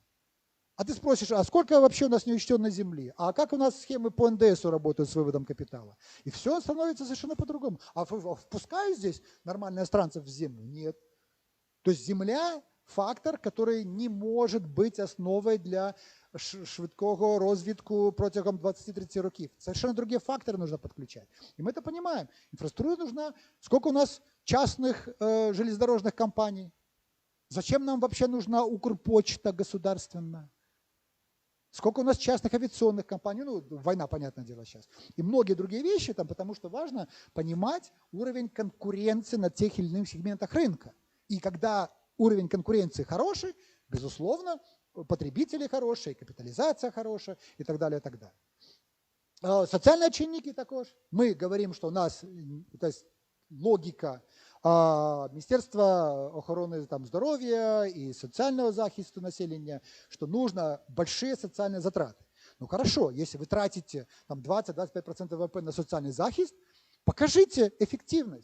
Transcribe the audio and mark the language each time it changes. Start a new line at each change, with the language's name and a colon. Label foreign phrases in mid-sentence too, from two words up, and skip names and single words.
Russian: А ты спросишь, а сколько вообще у нас неучтенной земли? А как у нас схемы по НДСу работают с выводом капитала? И все становится совершенно по-другому. А впускают здесь нормальных иностранцев в землю? Нет. То есть земля – фактор, который не может быть основой для
Ukrainian: швидкого розвитку протягом 20-30 років.
Russian: Совершенно другие факторы нужно подключать. И мы это понимаем. Инфраструктура нужна. Сколько у нас частных железнодорожных компаний? Зачем нам вообще нужна Укрпочта государственная? Сколько у нас частных авиационных компаний, война, понятное дело, сейчас. И многие другие вещи, там, потому что важно понимать уровень конкуренции на тех или иных сегментах рынка. И когда уровень конкуренции хороший, безусловно, потребители хорошие, капитализация хорошая и так далее, и так далее. Социальные
Ukrainian: чинники також.
Russian: Мы говорим, что у нас то есть, логика Министерства охороны там, здоровья и социального захисту населения, что нужно большие социальные затраты. Ну хорошо, если вы тратите 20-25% ВВП на социальный захист, покажите эффективность.